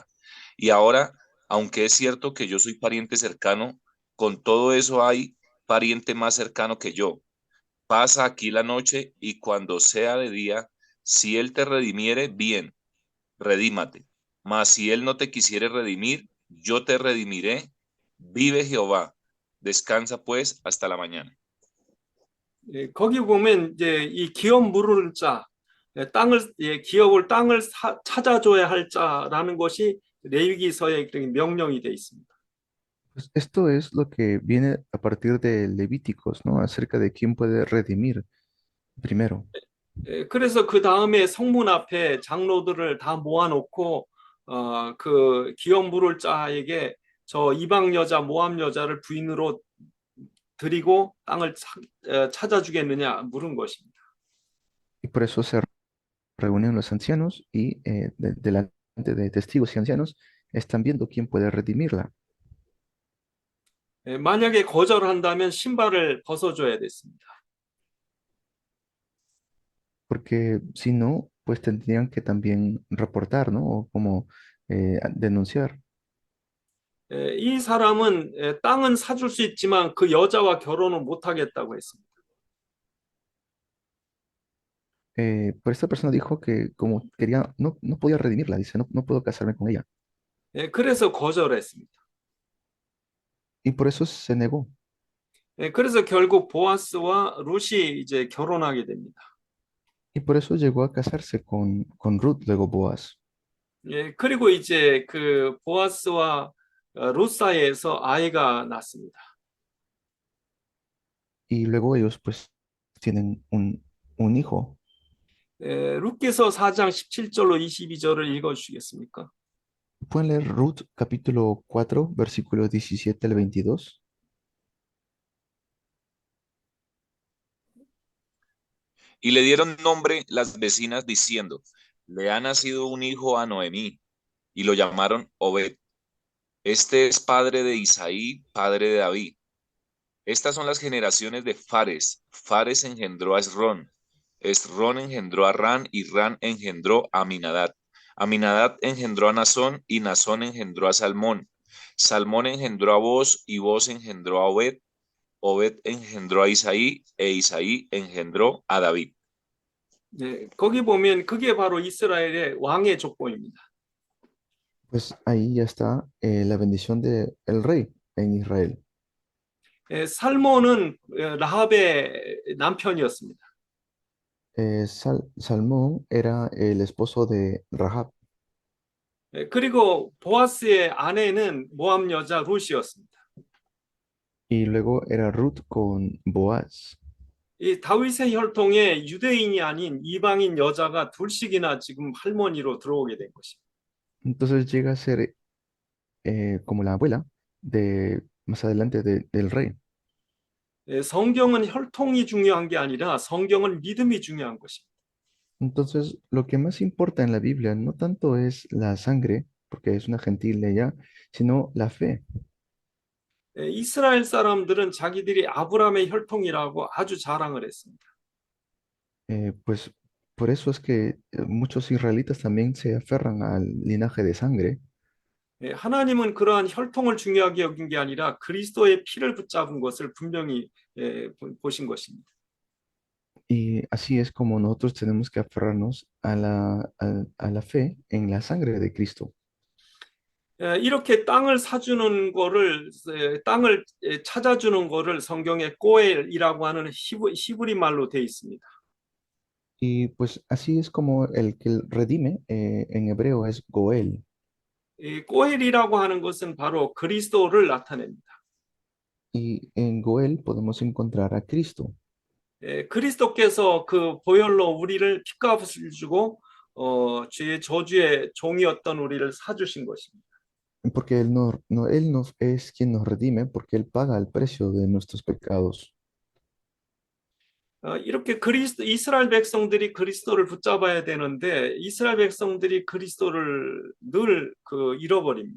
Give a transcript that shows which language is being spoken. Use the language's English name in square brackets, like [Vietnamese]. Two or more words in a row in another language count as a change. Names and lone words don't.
[Spanish] Y ahora, aunque es cierto que yo soy pariente cercano, con todo eso hay pariente más cercano que yo. Pasa aquí la noche y cuando sea de día, si él te redimiere, bien, redímate. Mas si él no te quisiere redimir, yo te redimiré. Vive Jehová. Descansa pues hasta la mañana. [Korean] 거기 보면 이제 이 기업 물을 자, 땅을 기업을 땅을 찾아줘야 할 자라는 것이 레위기서의 명령이 돼 있습니다. [Spanish] Pues esto es lo que viene a partir de Levíticos, ¿no? Acerca de quién puede redimir primero. [Korean] 그래서 그 다음에 성문 앞에 장로들을 다 모아놓고 그 기업 물을 자에게 저 이방 여자 모함 여자를 부인으로 드리고 땅을 찾아주겠느냐 물은 것입니다. [Spanish] Y por eso se reúnen los ancianos y delante de testigos y ancianos están viendo quién puede redimirla. [Korean] 만약에 거절한다면 신발을 벗어줘야 됐습니다. [Spanish] Porque si no, pues tendrían que también reportar, ¿no? O como denunciar. [Korean] 이 사람은 땅은 사줄 수 있지만 그 여자와 결혼은 못하겠다고 했습니다. [Spanish] Pero esta persona dijo que como quería, no podía redimirla, dice, no puedo casarme con ella. [Korean] 그래서 거절했습니다. [Spanish] Y por eso se negó. [Korean] 그래서 결국 보아스와 룻이 이제 결혼하게 됩니다. [Spanish] Y por eso llegó a casarse con Ruth, luego Boaz. [Korean] 그리고 이제 그 보아스와 룻 사이에서 아이가 났습니다. [Spanish] Y luego ellos pues tienen un hijo. [Korean] 룻기서 4장 17절로 22절을 읽어주시겠습니까? [Spanish] ¿Pueden leer Ruth capítulo 4, versículos 17 al 22? Y le dieron nombre las vecinas diciendo, le ha nacido un hijo a Noemí, y lo llamaron Obed. Este es padre de Isaí, padre de David. Estas son las generaciones de Fares. Fares engendró a Esrón. Esrón engendró a Ran y Ran engendró a Aminadab. Aminadab engendró a Nazón y Nazón engendró a Salmón. Salmón engendró a Boz y Boz engendró a Obed. Obed engendró a Isaí e Isaí engendró a David. [Korean] 거기 보면 그게 바로 이스라엘의 왕의 족보입니다. [Spanish] Pues ahí ya está la bendición del rey en Israel. [Korean] 살몬은 라합의 남편이었습니다. [Spanish] Salmón era el esposo de Rahab [Korean] 그리고 보아스의 아내는 모함 여자 룻이었습니다. [Spanish] y luego era Ruth con Boaz. [Korean] 이 다윗의 혈통에 유대인이 아닌 이방인 여자가 둘씩이나 지금 할머니로 들어오게 된 것입니다. [Spanish] Entonces llega a ser como la abuela de más adelante del rey. [Korean] 성경은 혈통이 중요한 게 아니라 성경은 믿음이 중요한 것입니다. [Spanish] Entonces, lo que más importa en la Biblia no tanto es la sangre, porque es una gentil ella, sino la fe. [Korean] 이스라엘 사람들은 자기들이 아브라함의 혈통이라고 아주 자랑을 했습니다. [Spanish] Pues por eso es que muchos israelitas también se aferran al linaje de sangre. [Korean] 하나님은 그러한 혈통을 중요하게 여긴 게 아니라 그리스도의 피를 붙잡은 것을 분명히 보신 것입니다. [Spanish] Y así es como nosotros tenemos que aferrarnos a la fe en la sangre de Cristo. [Korean] 이렇게 땅을 사주는 거를 땅을 찾아주는 거를 성경에 꼬엘이라고 하는 히브리 말로 되어 있습니다. [Spanish] Y pues así es como el que redime en hebreo es Goel. [Korean] 이 꼬엘이라고 하는 것은 바로 그리스도를 나타냅니다. [Spanish] Y en Goel podemos encontrar a Cristo. [Korean] 그리스도께서 그 보혈로 우리를 핏값을 주고 죄의 저주의 종이었던 우리를 사주신 것입니다. [Spanish] porque Él no es quien nos redime, porque Él paga el precio de nuestros pecados. [Korean] 이렇게 이스라엘 백성들이 그리스도를 붙잡아야 되는데 이스라엘 백성들이 그리스도를 늘 잃어버립니다.